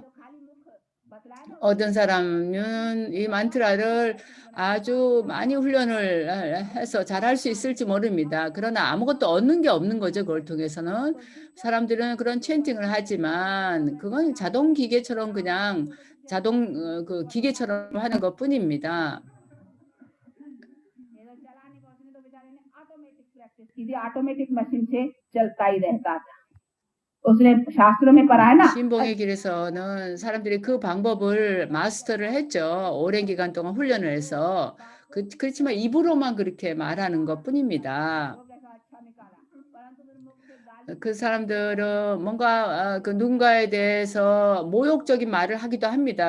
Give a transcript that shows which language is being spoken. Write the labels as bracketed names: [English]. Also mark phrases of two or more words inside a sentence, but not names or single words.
[Korean] 어떤 사람은 이 만트라를 아주 많이 훈련을 해서 잘할 수 있을지 모릅니다. 그러나 아무것도 얻는 게 없는 거죠. 그걸 통해서는. 사람들은 그런 챈팅을 하지만 그건 자동 기계처럼 그냥 자동 그 기계처럼 하는 것 뿐입니다. [English] automatic machine [Hindi] से चलता ही रहता था। उसने शास्त्रों में पढ़ा है ना। [Korean] 신봉의 길에서는 사람들이 그 방법을 마스터를 했죠. 오랜 기간 동안 훈련을 해서. 그렇지만 입으로만 그렇게 말하는 것 뿐입니다. 그 사람들은 뭔가 그 누군가에 대해서 모욕적인 말을 하기도 합니다.